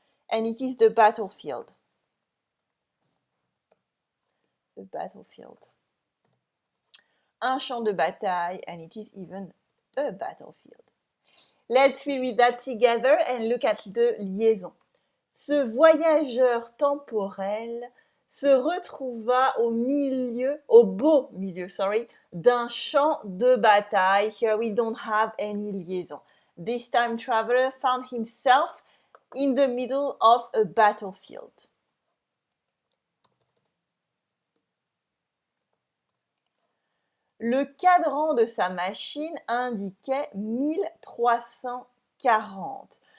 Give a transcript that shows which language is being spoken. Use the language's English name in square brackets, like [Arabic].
[English] And it is the battlefield. The battlefield. [French] Un champ de bataille, [English] and it is even a battlefield. Let's reread that together and look at the liaison. [French] Ce voyageur temporel se retrouva au beau milieu, d'un champ de bataille. [English] Here we don't have any liaison. This time traveler found himself in the middle of a battlefield. [French] Le cadran de sa machine indiquait 1340.